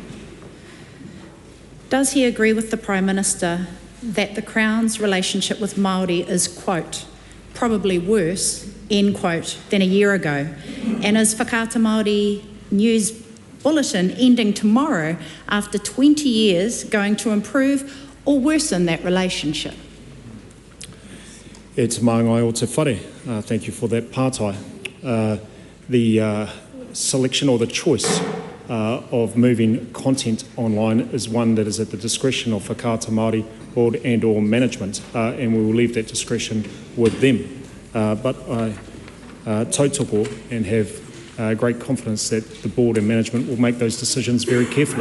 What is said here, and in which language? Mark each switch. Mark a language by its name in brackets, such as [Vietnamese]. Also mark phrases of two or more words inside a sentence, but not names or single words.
[English] Does he agree with the Prime Minister that the Crown's relationship with Māori is, quote, probably worse, end quote, than a year ago? And is Whakaata Māori News Bulletin ending tomorrow after 20 years going to improve or worsen that relationship? [Māori] E te maangai o te whare. [English] Thank you for that pātai. The selection or the choice of moving content online is one that is at the discretion of Whakaata Māori Board and or management, and we will leave that discretion with them. But I tautoko and have great confidence that the board and management will make those decisions very carefully.